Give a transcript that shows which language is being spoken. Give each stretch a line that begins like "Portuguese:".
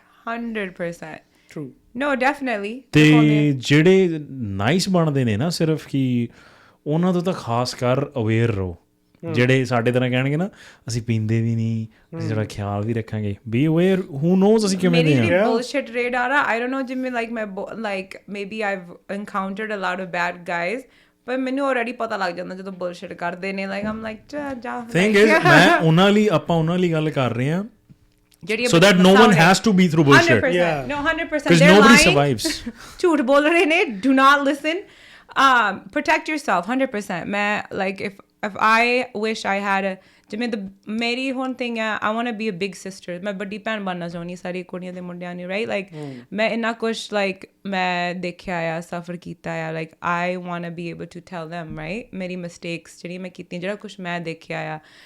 English: 100% true no definitely
Punjabi: ਤੇ ਜਿਹੜੇ nice ਬਣਦੇ ਨੇ ਨਾ ਸਿਰਫ ਕਿ ਉਹਨਾਂ ਤੋਂ ਤਾਂ ਖਾਸ ਕਰ ਅਵੇਅਰ ਰਹੋ ਜਿਹੜੇ ਸਾਡੇ ਤਰ੍ਹਾਂ ਕਹਿਣਗੇ ਨਾ ਅਸੀਂ ਪੀਂਦੇ ਵੀ ਨਹੀਂ ਅਸੀਂ ਜਿਹੜਾ ਖਿਆਲ ਵੀ ਰੱਖਾਂਗੇ
English: be aware who knows
Punjabi: ਅਸੀਂ ਕਿਵੇਂ ਦੇ
English: ਮੇਰੀ bullshit radar I don't know ਜਿਵੇਂ like maybe I've encountered a lot of bad guys but ਮੈਨੂੰ already
Punjabi: ਪਤਾ ਲੱਗ ਜਾਂਦਾ ਜਦੋਂ
English: bullshit
Punjabi: ਕਰਦੇ ਨੇ
English: like I'm like ਜਾ thing is
Punjabi: ਮੈਂ ਉਹਨਾਂ ਲਈ ਗੱਲ ਕਰ ਰਹੇ ਹਾਂ
English: so that no one has to be through bullshit 100% no 100% because nobody survives
Punjabi: ਝੂਠ ਬੋਲ ਰਹੇ ਨੇ
English: do not listen protect yourself
Punjabi: 100% ਮੈਂ like if I wish I had ਜਿਵੇਂ ਮੇਰੀ ਹੁਣ thing ਹੈ
English: I want to be a big sister
Punjabi: ਮੈਂ ਵੱਡੀ ਭੈਣ ਬਣਨਾ ਚਾਹੁੰਦੀ ਸਾਰੀ ਕੁੜੀਆਂ ਦੇ ਮੁੰਡਿਆਂ ਨੂੰ right like ਮੈਂ ਇੰਨਾ ਕੁਛ like ਮੈਂ ਦੇਖਿਆ ਆ ਸਫਰ ਕੀਤਾ ਆ like
English: I want to be able to tell them right
Punjabi: ਮੇਰੀ mistakes ਜਿਹੜੀ ਮੈਂ ਕੀਤੀਆਂ ਜਿਹੜਾ ਕੁਛ ਮੈਂ ਦੇਖਿਆ ਆ